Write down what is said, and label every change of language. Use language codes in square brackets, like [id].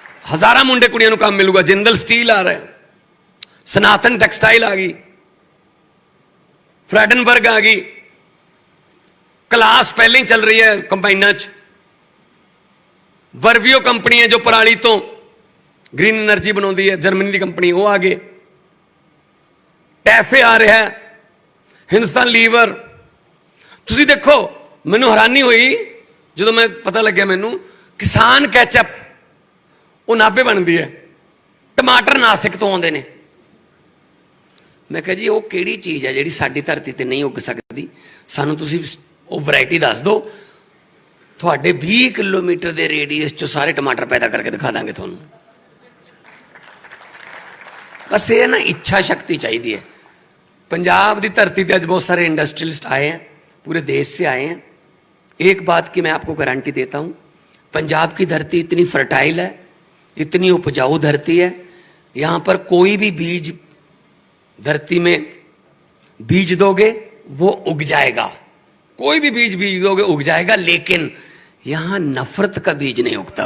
[pa] हजारां मुंडे कुड़ियां नूं काम मिलूगा। [hi] जिंदल स्टील आ रहा है, सनातन टैक्सटाइल आ गई, फ्रैडनबर्ग आ गई, क्लास पहले ही चल रही है कंबाइना च, वर्वियो कंपनी है जो पराली तो ग्रीन एनर्जी बनाती है, जर्मनी की कंपनी वो आ गए, टैफे आ रहा है, हिंदुस्तान लीवर। [pa] ਤੁਸੀਂ ਦੇਖੋ, ਮੈਨੂੰ ਹੈਰਾਨੀ ਹੋਈ ਜਦੋਂ ਮੈਂ ਪਤਾ ਲੱਗਿਆ ਮੈਨੂੰ ਕਿਸਾਨ ਕੈਚਅਪ ਉਹ ਨਾਭੇ ਬਣਦੀ ਹੈ, ਟਮਾਟਰ ਨਾਸਿਕ ਤੋਂ ਆਉਂਦੇ ਨੇ। ਮੈਂ ਕਿਹਾ ਜੀ ਉਹ ਕਿਹੜੀ ਚੀਜ਼ ਹੈ ਜਿਹੜੀ ਸਾਡੀ ਧਰਤੀ ਤੇ ਨਹੀਂ ਉੱਗ ਸਕਦੀ, ਸਾਨੂੰ ਤੁਸੀਂ ਉਹ ਵੈਰਾਈਟੀ ਦੱਸ ਦਿਓ, ਤੁਹਾਡੇ 20 ਕਿਲੋਮੀਟਰ ਦੇ ਰੇਡੀਅਸ 'ਚ ਸਾਰੇ ਟਮਾਟਰ ਪੈਦਾ ਕਰਕੇ ਦਿਖਾ ਦਾਂਗੇ ਤੁਹਾਨੂੰ। [hi] बस ये ना इच्छा शक्ति चाहिए है। पंजाब की धरती पर अज बहुत सारे इंडस्ट्रियलिस्ट आए हैं, पूरे देश से आए हैं। एक बात की मैं आपको गारंटी देता हूँ, पंजाब की धरती इतनी फर्टाइल है, इतनी उपजाऊ धरती है, यहाँ पर कोई भी बीज धरती में बीज दोगे वो उग जाएगा, कोई भी बीज बीज दोगे उग जाएगा, लेकिन यहाँ नफरत का बीज नहीं उगता।